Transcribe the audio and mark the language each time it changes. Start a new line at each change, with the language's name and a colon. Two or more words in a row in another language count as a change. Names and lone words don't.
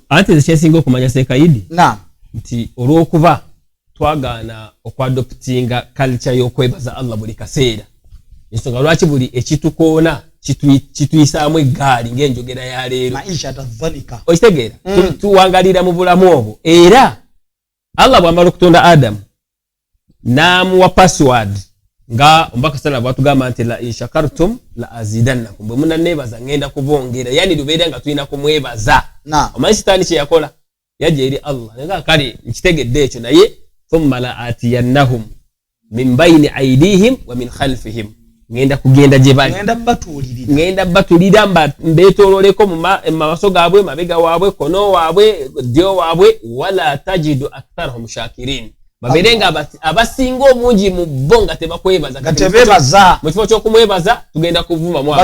Ganda: ate kyesinga okumanya Sekaidi nti olw'okuba twagaana okwadoptinga culture y'okwebaza Allah buli kaseera ensonga lwaki buli ekitukoona kituyisaamu eggaali ng'enjogera ya leero
Swahili: maisha tadhanika
Ganda: okitegeera tuwangalira mu bulamu obwo era Allah bw'amala okutonda Adamu n'amuwa password nga omubaka sallallahu bw'atugamba nti
Arabic: لئن شكرتم لأزيدنكم
Ganda: bwe munanneebaza ngenda kubongera yani lubeera nga tulina kumwebaza omanyi sitaani kye yakola yajja eri Allah nga kale nkitegedde ekyo naye
Arabic: ثم لآتينهم من بين أيديهم ومن خلفهم
Ganda: ngenda kugenda gye bali ngenda batulira mbeetoololeko mu maaso gaabwe mabega waabwe kono waabwe ddyo waabwe wala
Arabic: تجد أكثرهم شاكرين
Ganda: babeere nga abasinga omungi mu bo nga tebakwebaza mu kifo ky'okumwebaza tugenda kuvuma mwaka